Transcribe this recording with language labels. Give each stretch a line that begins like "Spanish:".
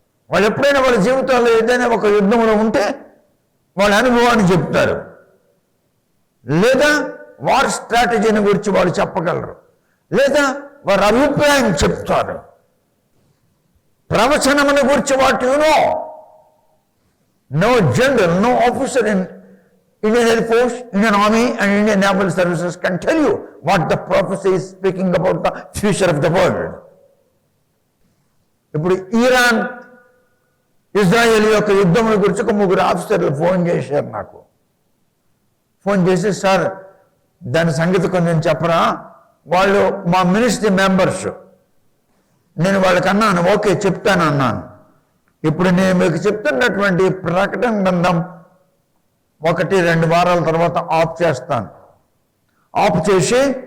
Telugu: వాళ్ళు ఎప్పుడైనా వాళ్ళ జీవితాల్లో ఏదైనా ఒక యుద్ధంలో ఉంటే వాళ్ళ అనుభవాన్ని చెప్తారు, లేదా వార్ స్ట్రాటజీని గురించి వాళ్ళు చెప్పగలరు, లేదా వారి అభిప్రాయం చెప్తారు. ప్రవచనమును గురించి
English: What you know. No general, no officer in Indian Air Force, Indian Army and Indian Naval Services can tell you what the prophecy is speaking about the future of the world.
Telugu: ఇప్పుడు Iran Israel యొక్క యుద్ధముల గురించి ఒక 3 ఆఫీసర్లు phone చేశారు నాకు. Phone చేసి, sir దాని సంగతి కొంచెం చెప్పరా. వాళ్ళు మా మినిస్ట్రీ మెంబర్స్. నేను వాళ్ళకి అన్నాను, ఓకే చెప్తాను అన్నాను. ఇప్పుడు నేను మీకు చెప్తున్నటువంటి ప్రకటన గ్రంథం 1-2 వారాల తర్వాత ఆఫ్ చేస్తాను. ఆఫ్ చేసి